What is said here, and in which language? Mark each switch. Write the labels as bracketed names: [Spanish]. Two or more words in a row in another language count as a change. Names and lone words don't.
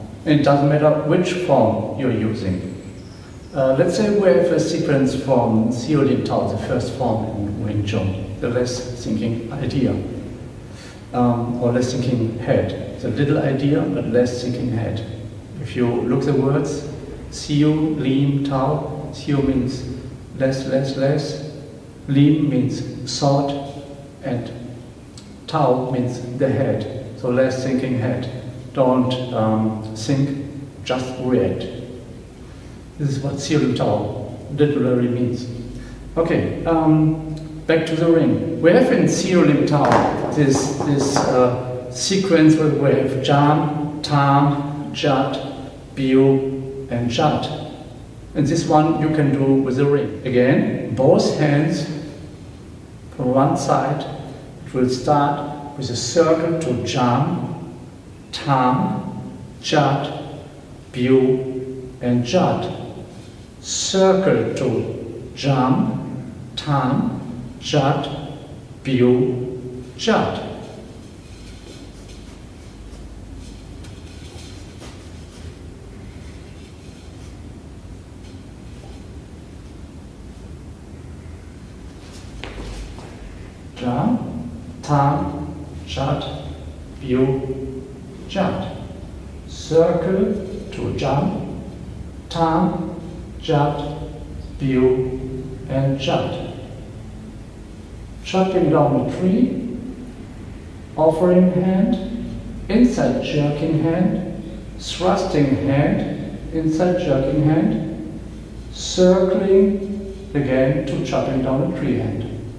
[English] And it doesn't matter which form you're using. Let's say we have a sequence from Xiu Lin Tao, the first form in Wing Chun, the less thinking idea, or less thinking head. it's a little idea, but less thinking head. If you look the words, siu, lim, tau, siu means less, lim means thought, and tau means the head, so less thinking head. Don't think, just react. This is what siu, lim, tau literally means. Okay, back to the ring. We have in siu, lim, tau this sequence where we have jam, tam, jat, biu, and jat. And this one you can do with the ring. Again, both hands from one side. It will start with a circle to jam, tam, jat, biu, and jat. Circle to jam, tam, jat, biu, jat. Jam, tam, jat, biu, jat. Circle to jam, tam, jat, biu, and jat. Chopping down a tree, offering hand, inside jerking hand, thrusting hand, inside jerking hand, circling again to chopping down a tree hand.